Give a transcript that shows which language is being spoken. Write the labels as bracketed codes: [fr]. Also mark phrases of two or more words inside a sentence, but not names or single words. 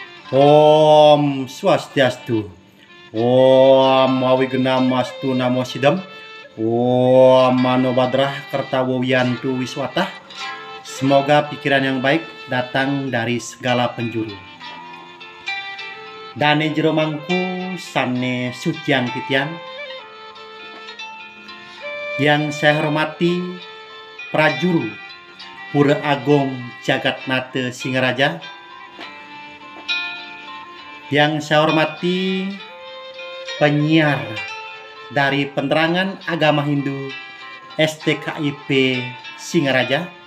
[sa] Om Swastiastu. Om Mawigenamastu Namo Sidam. Om Manobadrah Kertawowiyantu Wiswatah. [id] Semoga pikiran yang baik datang dari segala penjuru. [ban] Dane jero mangku sane suciang titian. [id] Yang saya hormati Prajuru Pura Agung Jagatnata Singaraja. Yang saya hormati penyiar dari Penerangan Agama Hindu STKIP Singaraja.